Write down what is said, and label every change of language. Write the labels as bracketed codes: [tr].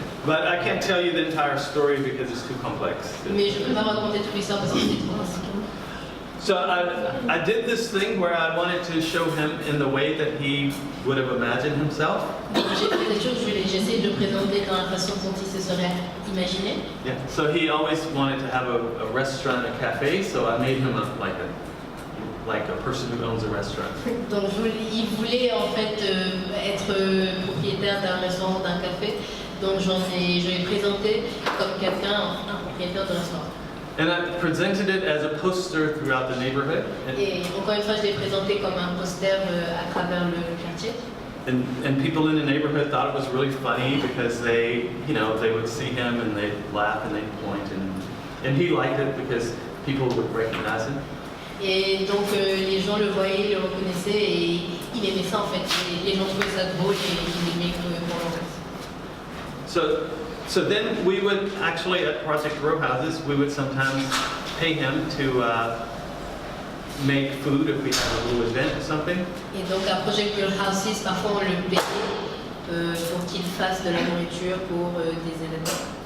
[en] But I can't tell you the entire story because it's too complex. [fr] Mais je ne peux pas raconter toute l'histoire parce que c'est trop compliqué. [en] So I did this thing where I wanted to show him in the way that he would have imagined himself. [fr] J'ai fait cette chose, j'ai essayé de le présenter dans la façon dont il se serait imaginé. Yeah. [en] So he always wanted to have a restaurant, a cafe. So I made him like a person who owns a restaurant. [fr] Donc il voulait en fait être propriétaire d'un restaurant, d'un café. Donc je l'ai présenté comme un propriétaire de restaurant. [en] And I presented it as a poster throughout the neighborhood. [fr] Et encore une fois, je l'ai présenté comme un poster à travers le quartier. [en] And people in the neighborhood thought it was really funny because they would see him and they'd laugh and they'd point, and he liked it because people would recognize him. [fr] Et donc les gens le voyaient, le reconnaissaient, et il aimait ça en fait. Et les gens trouvaient ça drôle et il aimait qu'on le reconnaisse. [en] So then we would actually at Project Row Houses, we would sometimes pay him to make food if we had a little event or something. [fr] Et donc à Project Row Houses, parfois on le payait pour qu'il fasse de la nourriture pour des événements.